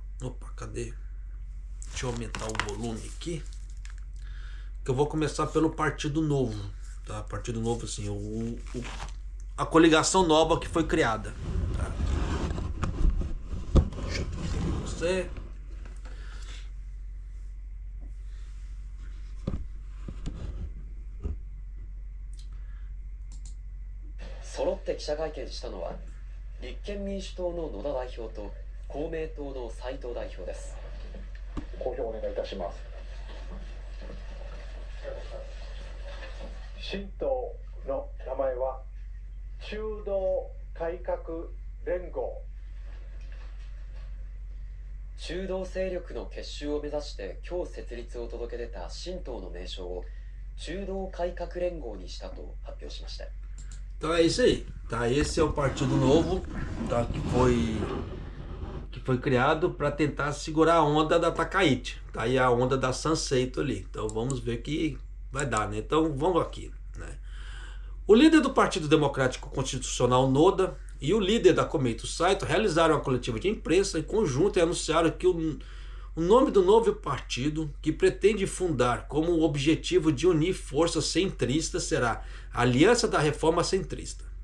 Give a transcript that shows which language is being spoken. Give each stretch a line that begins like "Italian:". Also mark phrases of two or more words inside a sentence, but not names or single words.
Portuguese: Opa, cadê? Deixa eu aumentar o volume aqui. Que eu vou começar pelo Partido Novo. Tá? Partido Novo, assim, a coligação nova que foi criada. Tá? Deixa eu ver você.
Japanese: 揃って記者会見したのは立憲民主党の野田代表と公明党の斉藤代表です。公表お願いいたします。新党の名前は中道改革連合。中道勢力の結集を目指して今日設立を届け出た新党の名称を中道改革連合にしたと発表しました。
Portuguese: Então é isso aí, tá? Esse é o Partido Novo, tá? Que foi criado para tentar segurar a onda da Takaichi, tá? E a onda da Sanseito ali. Então vamos ver o que vai dar, né? Então vamos aqui, né? O líder do Partido Democrático Constitucional, Noda, e o líder da Komeito Saito realizaram uma coletiva de imprensa em conjunto e anunciaram que o nome do novo partido, que pretende fundar como o objetivo de unir forças centristas, será Aliança da Reforma Centrista.